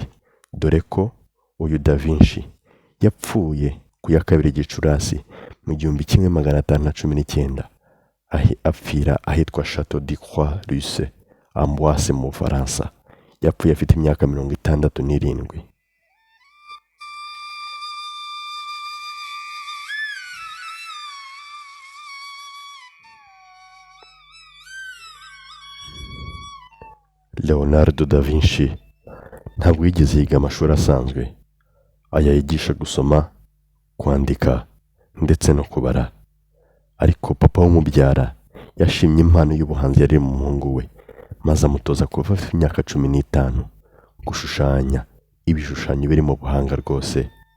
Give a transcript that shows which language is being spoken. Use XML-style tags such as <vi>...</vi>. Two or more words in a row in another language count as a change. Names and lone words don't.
<rw>Dore ko uyu Da Vinci yapfuye ku ya 2 Gicurasi mu 1519 apfira ahitwa Château de Croix-Rousse, Amboise mu Faransa. Yapfuye afite imyaka 67. Leonardo da Vinci ntabwo yigeze yiga amashuri asanzwe. Aya yigisha gusoma, kwandika ndetse no kubara. Ariko papa w'umubyara yashimye impano y'ubuhanzi yari mu muhungu we, maze amutoza kuva afite imyaka 15 gushushanya ibishushanyo biri mu buhanga rwose.</rw>